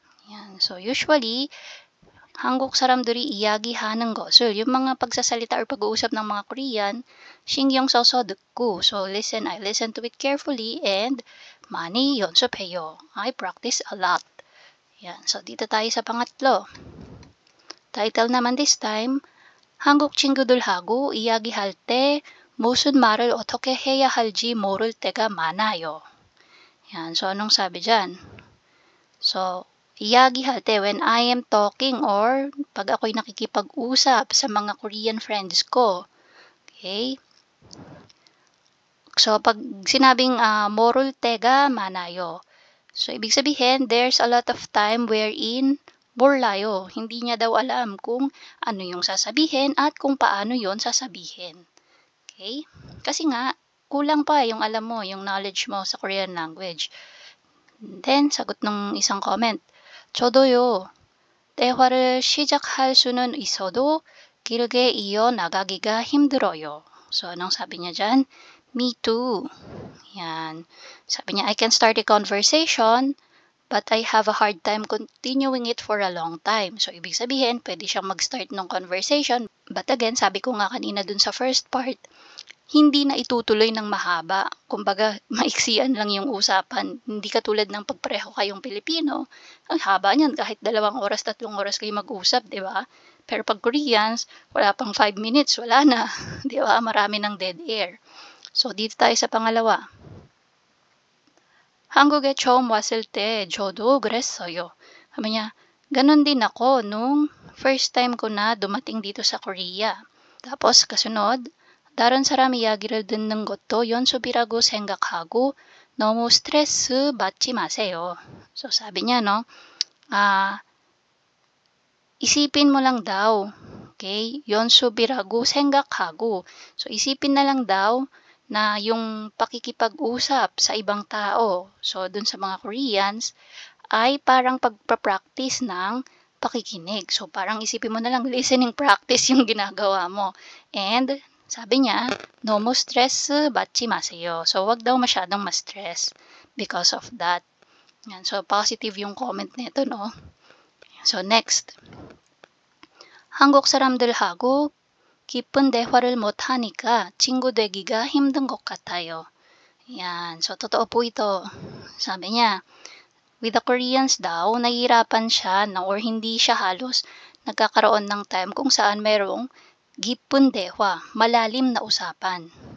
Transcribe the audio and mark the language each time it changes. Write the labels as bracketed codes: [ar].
[tl] Yan. So, usually, [ko] 한국 사람들이 이야기하는 것을 [tl] yung mga pagsasalita or pag-uusap ng mga Korean, [ko] 신경 써서 듣고. [en] So, I listen to it carefully and [ko] 많이 연습해요. [en] I practice a lot. [tl] Yan. So, dito tayo sa pangatlo. [ko] Title naman this time, 한국 친구들하고 이야기할 때 무슨 말을 어떻게 해야 할지 모를 때가 많아요. [tl] Yan. So, anong sabi dyan? So, [ko] 이야기할 때 [en] when I am talking [tl] or pag ako'y nakikipag-usap sa mga Korean friends ko. Okay? So, pag sinabing 모를 때가 많아요. [en] So, ibig sabihin, there's a lot of time wherein [ko] 몰라요. [tl] Hindi niya daw alam kung ano yung sasabihin at kung paano yon sasabihin. Okay? Kasi nga, kulang pa yung alam mo, yung knowledge mo sa Korean language. Then, sagot ng isang comment. [ko] 저도요. 대화를 시작할 수는 있어도 길게 이어나가기가 힘들어요. [tl] So, anong sabi niya dyan? [en] Me too. [tl] Yan. [en] Sabi niya, I can start a conversation, but I have a hard time continuing it for a long time. [tl] So, ibig sabihin, [en] pwede siyang mag-start ng conversation. [tl] But again, sabi ko nga kanina dun sa first part, hindi na itutuloy ng mahaba. Kumbaga, maiksian lang yung usapan. Hindi katulad ng pagpareho kayong Pilipino. Ang haba niyan, kahit 2 oras, 3 oras kayo mag-usap, di ba? Pero pag Koreans, wala pang 5 minutes, wala na. Di ba? Marami ng dead air. So, dito tayo sa pangalawa. [ko] 한국에 처음 왔을 때 저도 그랬어요. [tl] Sabi niya, ganun din ako nung first time ko na dumating dito sa Korea. [ko] Tapos, kasunod, 다른 사람 이야기를 듣는 것도 연습이라고 생각하고 너무 스트레스 받지 마세요. [tl] So, sabi niya, no, isipin mo lang daw, okay, [ko] 연습이라고 생각하고. [tl] So, isipin na lang daw na yung pakikipag-usap sa ibang tao, so dun sa mga Koreans, ay parang pagpa-practice ng pakikinig. So, parang isipin mo na lang, listening practice yung ginagawa mo. And, sabi niya, [ko] 너무 스트레스 받지 마세요. [tl] So, wag daw masyadong ma-stress because of that. Yan. So, positive yung comment nito, no? So, next. [ko] 한국 사람들하고 깊은 대화를 못하니까 친구 되기가 힘든 것 같아요. [tl] Yan. So, totoo po ito. Sabi niya, with the Koreans daw, nahihirapan siya or hindi siya halos nagkakaroon ng time kung saan merong [ko] 깊은 대화, [tl] malalim na usapan.